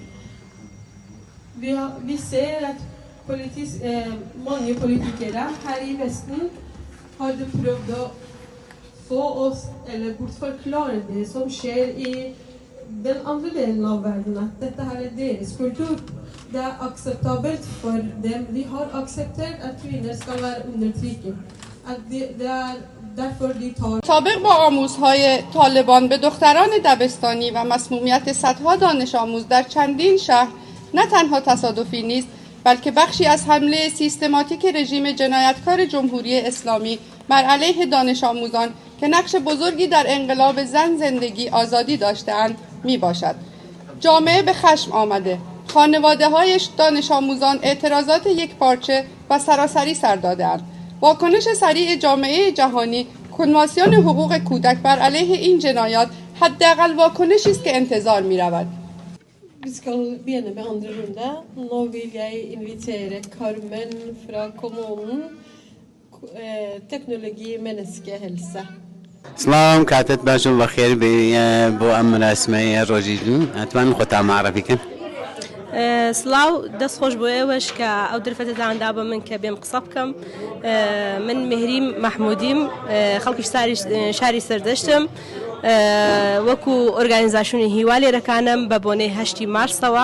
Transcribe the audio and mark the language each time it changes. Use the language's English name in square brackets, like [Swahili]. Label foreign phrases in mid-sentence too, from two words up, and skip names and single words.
[Swedish] Vi ser att många politiker här i västen har prövat att få oss, eller bortförklara det som sker i den andra delen av världen, att detta här är deras kultur. Det är acceptabelt för dem. Vi har accepterat att kvinnor ska vara undertryckta. Det är därför de tar... [Persian] طابق با آموزهای طالبان به دختران دبستانی و مسمومیت صدها دانش آموز در چندین شهر نه تنها تصادفی نیست، بلکه بخشی از حمله سیستماتیک رژیم جنایتکار جمهوری اسلامی بر علیه دانش آموزان که نقش بزرگی در انقلاب زن زندگی آزادی داشته‌اند می باشد. جامعه به خشم آمده. خانواده‌های دانش آموزان اعتراضات یکپارچه و سراسری سر داده‌اند. واکنش سریع جامعه جهانی، کنوانسیون حقوق کودک بر علیه این جنایات حداقل واکنشی است که انتظار می‌رود. [Norwegian] Vi skal begynne med andre runde. Nå vil jeg invitere Carmen fra kommunen, teknologi, menneskehelse. سلام كاتت باش الله خير بو أمر اسمي روجيجن أتمنى خطأ معرفي كن [Central Kurdish] سلاو دەست خۆش بۆ ئێوەش کە ئەو درفەتتاندا بە من کە بێم قسە بکەم. من مهریم مەحمودیم، خەڵکی شاری سەردەشتم، وەکو ئۆرگانیزاسیۆنی هیوا لێرەکانم بە بۆنەی 8 مارسەوە.